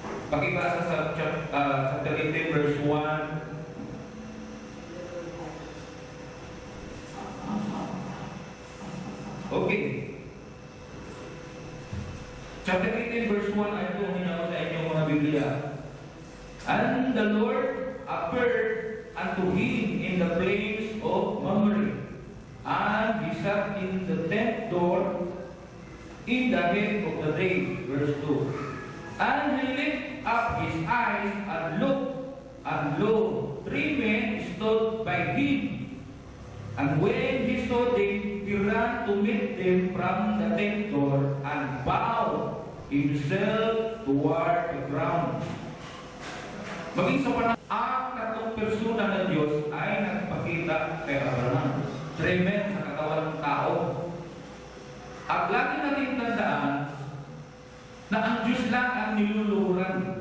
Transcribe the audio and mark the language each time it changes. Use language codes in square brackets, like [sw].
[tl] Pakibasa sa chapter 18 verse 1. Okay. Chapter 18 verse 1 ay ito hinako sa inyong mga Biblia. [en] And the Lord appeared unto him in the plains of Mamre, and he sat in the tent door in the head of the day. Verse 2. And he lifted up his eyes and looked, and lo, 3 men stood by him. And when he saw them, he ran to meet them from the tent door and bowed himself toward the ground. [tl] Maging sa panahon, ang tatlong persona ng Diyos ay nagpakita kay Abraham. [en] 3 men [tl] sa katawan ng tao. At lagi natin tandaan na ang Diyos lang ang niluluhuran.